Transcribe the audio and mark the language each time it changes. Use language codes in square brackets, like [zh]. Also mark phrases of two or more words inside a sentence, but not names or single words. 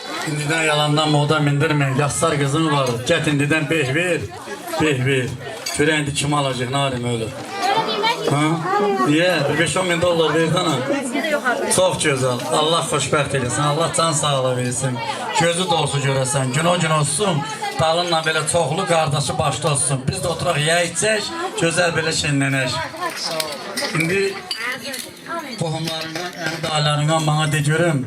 [tr] İndiden yalandan moda mindirmeyin. [az] Yazsar kızım var. Get indiden beh ver. Beh ver. [tr] Şöyle indi kim alacak narim öyle. Ha? Niye? 5-10 bin dolar verdin ha. Çok güzel. [az] Allah xoşbəxt eləsin. Allah can sağlığı versin. Gözü dolusu görəsən. Gün o gün olsun. Dalınla belə çoxlu qardaşı başda olsun. Biz də oturaq yeyək içək. Gözəl belə şenlənək. İndi qohumlarından, əmdalarından [tr] bana de [az] görüm.